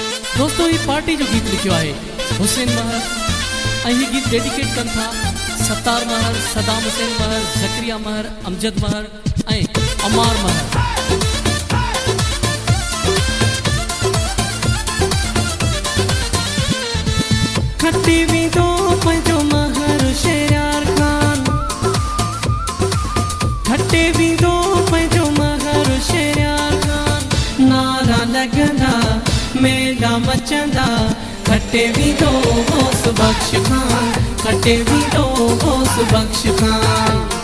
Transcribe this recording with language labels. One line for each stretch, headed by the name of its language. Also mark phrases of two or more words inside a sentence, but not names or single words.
Sindhi: दोस्तों ये पार्टी जो गीत लिखियो है हुसैन महर अही गीत डेडिकेट कन था सत्तार महर, सदाम हुसैन महर, जकरिया महर, अमजद महर ऐं अमार महर। खट्टी भी दो पंजो महर शेरार खान, खट्टे भी दो पंजो महर शेरार खान, नारा लगंदा मेला मचंदा, खट्टे भी दो होस बख्श खान, खट्टे भी दो होस बख्श खान,